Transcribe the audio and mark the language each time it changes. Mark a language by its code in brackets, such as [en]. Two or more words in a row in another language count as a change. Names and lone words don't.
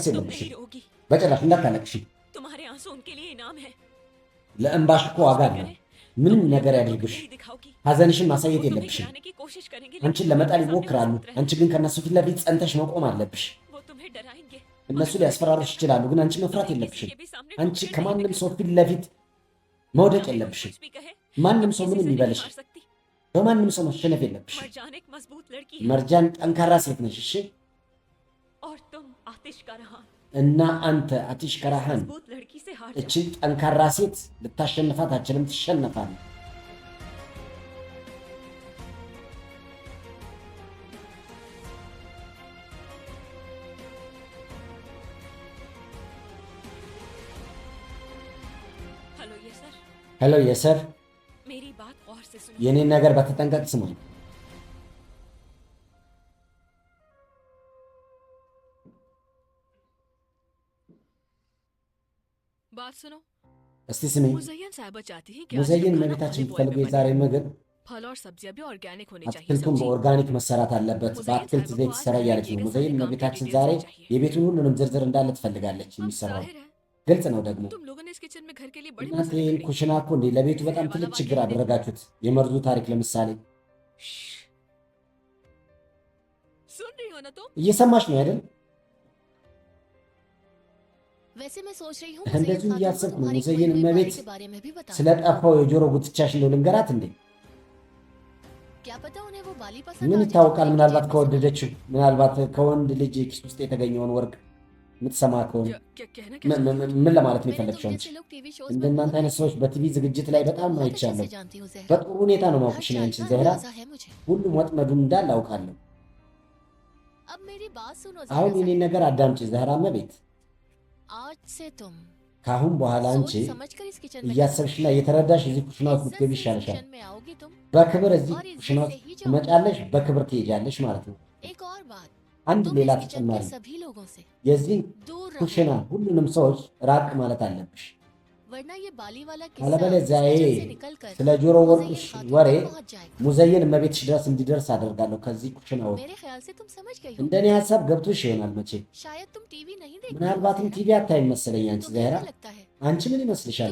[hi] तुम [am] የለብሽም [hi] नहीं रोगी [am] በጭራሽ እንዳታለቅሺ። [hi] तुम्हारे आंसू उनके लिए इनाम है [am] ለእንባሽ እኮ ዋጋ አለው። ምንም ነገር ያድርግሽ [hi] नहीं दिखाओगी [am] ሐዘንሽን ማሳየት [hi] वो तुम्हें [am] የለብሽም። [hi] गिराने की कोशिश करेंगे [am] አንቺን [hi] लेकिन [am] ለመጣል [hi] तुम्हारे [am] ይሞክራሉ። [hi] सामने मजबूत [am] አንቺ ግን ከነሱ ፊት ለፊት ጸንተሽ መቆም አለብሽ። [hi] रहें। वो तुम्हें डराएंगे [am] እነሱ ሊያስፈራሩሽ ይችላሉ፣ ግን አንቺ መፍራት [hi] तुम्हें [am] የለብሽም። [hi] किसी के भी सामने [am] አንቺ [hi] टूटने नहीं [am] ከማንም [hi] देना। [am] ሰው ፊት ለፊት መውደቅ [hi] चाहे कोई [am] የለብሽም። [hi] कुछ भी कहे, [am] ማንም [hi] तुम [am] ሰው [hi] किसी [am] ምንም [hi] से नहीं [am] ይበልሽ፣ [hi] हार सकती। [am] በማንም ሰው መሸነፍ የለብሽም። [hi] मरजान एक मजबूत लड़की है [am] መርጃን ጠንካራ ሴት ነሽ። እሺ [hi] और तुम आतिश का रहा [am] እና አንተ አቲሽ ከራሃን [hi] मजबूत लड़की से हार जाओ। [am] እችን ጠንካራ ሴት ልታሸንፋት አችልም፣ ትሸነፋለህ። [hi] हेलो ये सर [am] ሄሎ የሰር [hi] मेरी बात गौर से सुनो [am] የኔን ነገር በተጠንቀቅ ስማኝ። [hi] बात सुनो [am] እስቲ ስሚኝ። [hi] मुजय्यन साहबा चाहती है कि आज [am] ሙዘይን [hi] का खाना [am] መቤታችን [hi] खुले बॉयल [am] የምትፈልገው [hi] में [am] የዛሬ [hi] बने। [am] ምግብ [hi] फल और सब्जियां भी ऑर्गेनिक होनी चाहिए [am] አትክልቱን [hi] समझी? [am] በኦርጋኒክ መሰራት አለበት። በአትክልት ዘይት ይሰራ እያለች ነው ሙዘይን መቤታችን ዛሬ የቤቱን ሁሉንም ዝርዝር እንዳለ ትፈልጋለች [hi] अब [am] የሚሰራው። [hi] जाहिर है [am] ግልጽ ነው ደግሞ [hi] तुम लोगों ने इस किचन में घर के लिए बड़ी [am] እናንተ [hi] मसले [am] ይህን [hi] खड़ी [am] ኩሽና እኮ እንዴ ለቤቱ በጣም ትልቅ ችግር አደረጋችሁት። የመርዙ ታሪክ ለምሳሌ [hi] श्श्श। सुन रही हो ना तुम? [am] እየሰማሽ ነው አይደል? [hi] वैसे मैं सोच रही हूँ [am] እንደዚሁ [hi] मुज़य्यन [am] እያሰብኩ [hi] खातून को [am] ነው [hi] तुम्हारी [am] ሙዘይን [hi] खोई हुई [am] እመቤት [hi] बारी के बारे में भी बता [am] ስለ ጠፋው የጆሮ ጉትቻሽ እንደው ልንገራት እንዴ? [hi] क्या पता उन्हें वो बाली पसंद [am] ምን [hi] आ जाए [am] ይታወቃል? [hi] तो [am] ምናልባት [hi] मुझे [am] ከወደደችው ምናልባት ከወንድ ልጅ ኪስ ውስጥ የተገኘውን ወርቅ የምትሰማ ከሆነ [hi] क्या क्या कहना क्या चाहती हो? [am] ምን ለማለት ነው [hi] मैंने तुम [am] የፈለግሽው አንቺ? [hi] जैसे लोग टीवी शोज [am] እንደናንተ አይነት ሰዎች በቲቪ ዝግጅት ላይ በጣም [hi] बहुत अच्छे [am] አይቻለሁ። [hi] से जानती हूँ ज़हरा। [am] በጥሩ ሁኔታ ነው [hi] हर [am] ማውቅሽ ነው [hi] चाल [am] አንቺ [hi] का [am] ዘህራ። [hi] अंदाजा है मुझे। [am] ሁሉም ወጥመዱን እንዳለ አውቃለሁ። [hi] अब मेरी बात सुनो [am] አሁን [hi] ज़हरा [am] የኔን ነገር आዳምጪ ዘህራ እመቤት። [hi] साहब। आज से तुम [am] ከአሁን በኋላ አንቺ [hi] सोच समझ कर इस किचन में [am] እያሰብሽና እየተረዳሽ እዚህ ኩሽና ውስጥ [hi] इज्जत [am] ብትገቢ [hi] से इस [am] ይሻልሻል። [hi] किचन में आओगी तुम। [am] በክብር እዚህ [hi] और इज्जत [am] ኩሽና [hi] से [am] ውስጥ [hi] ही जाओगी। [am] ትመጫለሽ፣ በክብር ትሄጃለሽ ማለት ነው። [hi] एक और बात, [am] አንድ [hi] तुम [am] ሌላ [hi] इस किचन [am] ተጨማሪ [hi] के सभी लोगों से [am] የዚህን [hi] दूर [am] ኩሽና [hi] रहो, [am] ሁሉንም ሰዎች ራቅ ማለት አለብሽ። [hi] वरना ये बाली वाला [am] አለበለዚያ [hi] किस्सा [am] ይሄ [hi] इस किचन से निकलकर [am] ስለ ጆሮ ወርቅሽ [hi] मुज़य्यन खातून [am] ወሬ [hi] तक पहुंच जाएगा। [am] ሙዘይን እመቤትሽ ድረስ እንዲደርስ አደርጋለሁ ከዚህ ኩሽና ውስጥ። [hi] मेरे ख्याल से तुम समझ गई हो। [am] እንደኔ ሀሳብ ገብቶሽ ይሆናል መቼ። [hi] शायद तुम टीवी नहीं देखती हो [am] ምናልባትም [hi] ज़हरा। [am] ቲቪ አታይም መሰለኝ አንቺ [hi] तो [am] ዘህራ። [hi] क्या लगता है [am] አንቺ ምን ይመስልሻል?